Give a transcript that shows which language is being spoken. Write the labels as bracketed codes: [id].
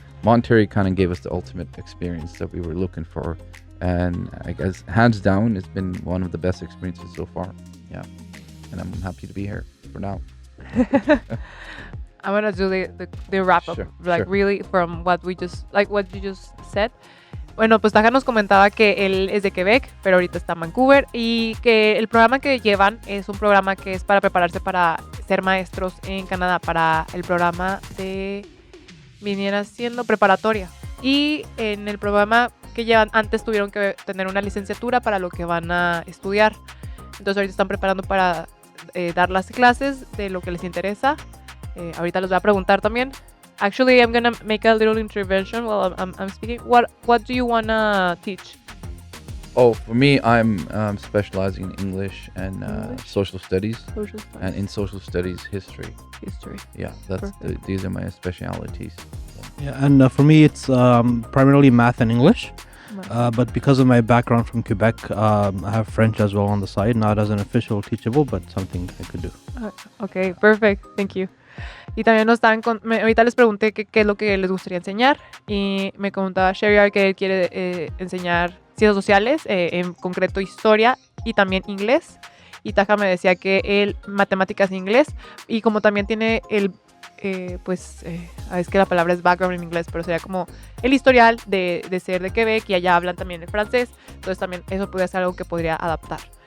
[en] Monterrey kind of gave us the ultimate experience that we were looking for, and I guess hands down, it's been one of the best experiences so far. Yeah, and I'm happy to be here for now. I'm gonna do the wrap up, Sure. really from what you just said. [es] Bueno, pues Taja nos comentaba que él es de Quebec, pero ahorita está en Vancouver, y que el programa que llevan es un programa que es para prepararse para ser maestros en Canadá, para el programa de viniera siendo preparatoria. Y en el programa que llevan antes tuvieron que tener una licenciatura para lo que van a estudiar. Entonces ahorita están preparando para dar las clases de lo que les interesa. Ahorita les voy a preguntar también. [en] Actually, I'm gonna make a little intervention while I'm speaking. What do you wanna teach? Oh, for me, I'm specializing in English and social studies. Social studies. And in social studies, history. History. Yeah, these are my specialities. Yeah, and for me, it's primarily math and English. But because of my background from Quebec, I have French as well on the side, not as an official teachable, but something I could do. Okay, perfect. Thank you. [es] Y también ahorita les pregunté qué es lo que les gustaría enseñar, y me comentaba Sherry que él quiere enseñar ciencias sociales, en concreto historia y también inglés, y Taja me decía que él matemáticas e inglés, y como también tiene es que la palabra es background en inglés, pero sería como el historial de ser de Quebec, y allá hablan también el francés, entonces también eso podría ser algo que podría adaptar.